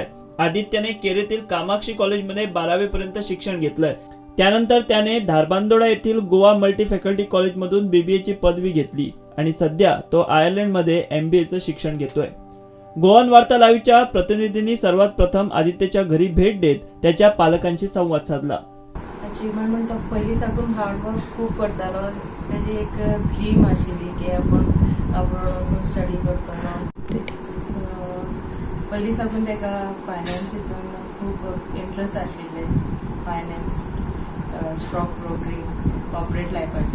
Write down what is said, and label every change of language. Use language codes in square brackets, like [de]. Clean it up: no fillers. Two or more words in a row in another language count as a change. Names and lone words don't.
[mr] आदित्यने केरीतील कामाक्षी कॉलेजमध्ये 12वी पर्यंत शिक्षण घेतलंय. त्यानंतर त्याने धारबांदोडा येथील गोवा मल्टी फॅकल्टी कॉलेजमधून BBAची पदवी घेतली आणि सध्या तो आयर्लंडमध्ये MBAचं शिक्षण घेतोय. गोवन वार्ता लाईव्हच्या प्रतिनिधींनी सर्वात प्रथम आदित्यच्या घरी भेट देत त्याच्या पालकांशी संवाद साधला. [kok] अचिवमेंट म्हणून तो पयलीं साकून हार्डवर्क खूब करतालो. तेजी एक ड्रीम आशिल्ली की आपूण अब्रॉड वचून स्टडी करतलो. सो पयलीं साकून ताका फायनान्स हितून खूब इंट्रस्ट आशिल्ले. [en] finance, stock broking, corporate [kok] लायफाची.